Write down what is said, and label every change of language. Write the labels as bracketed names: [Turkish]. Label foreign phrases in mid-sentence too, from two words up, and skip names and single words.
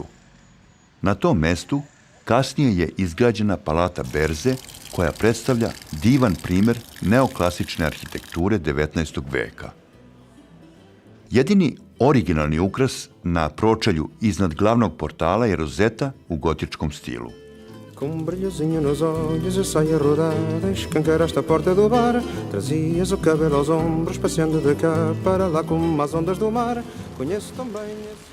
[Serbian] Na tom mestu kasnije je izgrađena palata Berze, koja predstavlja divan primjer neoklasične arhitekture 19. veka. Jedini originalni ukras na pročelju iznad glavnog portala je rozeta u gotičkom stilu. [Portuguese] Com brilhozinho nos olhos e saia rodada, escancaraste a porta do bar, trazias o cabelo aos ombros, passeando de cá para lá como as ondas do mar. Conheço tão bem esse...